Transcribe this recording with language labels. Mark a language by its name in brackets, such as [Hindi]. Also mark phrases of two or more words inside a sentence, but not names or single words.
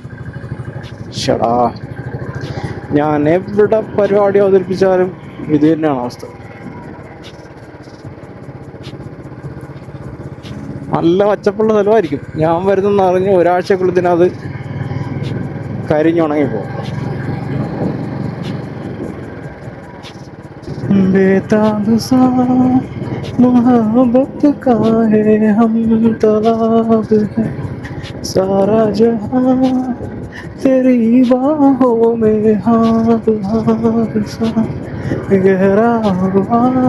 [Malayalam] ഷടാ, ഞാൻ എവിടെ പരിപാടി അവതരിപ്പിച്ചാലും ഇത് തന്നെയാണ് അവസ്ഥ. നല്ല പച്ചപ്പുള്ള സ്ഥലമായിരിക്കും. ഞാൻ വരുന്നെന്ന് അറിഞ്ഞ് ഒരാഴ്ചക്കുള്ളതിനത് കരിഞ്ഞുണങ്ങിപ്പോകും. [Hindi] सारा जहां तेरी बाहों में हाथ हाथ सा गहरा हुआ